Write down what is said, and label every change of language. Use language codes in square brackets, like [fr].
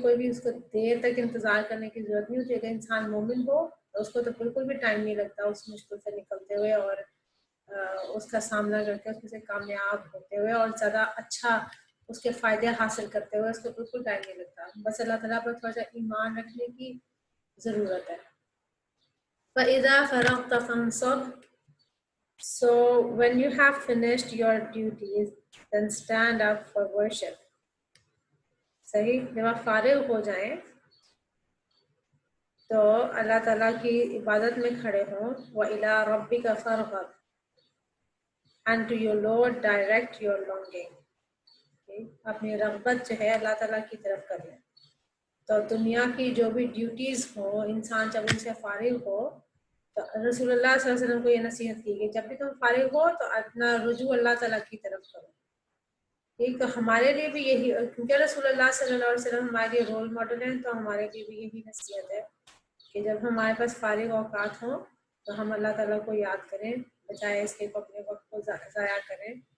[ur] کوئی بھی اس کو دیر تک انتظار کرنے کی ضرورت نہیں ہوتی. اگر انسان مومن ہو تو اس کو تو بالکل بھی ٹائم نہیں لگتا اس مشکل سے نکلتے ہوئے اور اس کا سامنا کر کے اس سے کامیاب ہوتے ہوئے اور زیادہ اچھا اس کے فائدے حاصل کرتے ہوئے. اس کو بالکل ٹائم نہیں لگتا. بس اللہ تعالیٰ پر تھوڑا سا ایمان رکھنے کی ضرورت ہے. [ar] فَإِذَا فَرَغْتَ فَانْصَبْ. [en] So when you have finished your duties, then stand up for worship. [ur] صحیح، جب آپ فارغ ہو جائیں تو اللہ تعالیٰ کی عبادت میں کھڑے ہوں. [ar] وَإِلَىٰ رَبِّكَ فَارْغَب. [en] And to your Lord direct your longing. [ur] اپنی رغبت جو ہے اللہ تعالیٰ کی طرف کریں. تو دنیا کی جو بھی ڈیوٹیز ہوں، انسان جب ان سے فارغ ہو تو رسول اللہ صلی اللہ علیہ وسلم کو یہ نصیحت کی کہ جب بھی تم فارغ ہو تو اپنا رجوع اللہ تعالیٰ کی طرف کرو. ٹھیک، تو ہمارے لیے بھی یہی، کیونکہ رسول اللہ صلی اللہ علیہ وسلم ہمارے لیے رول ماڈل ہیں، تو ہمارے لیے بھی یہی نصیحت ہے کہ جب ہمارے پاس فارغ اوقات ہوں تو ہم اللہ تعالیٰ کو یاد کریں، بجائے اس کے اپنے وقت کو ضائع کریں.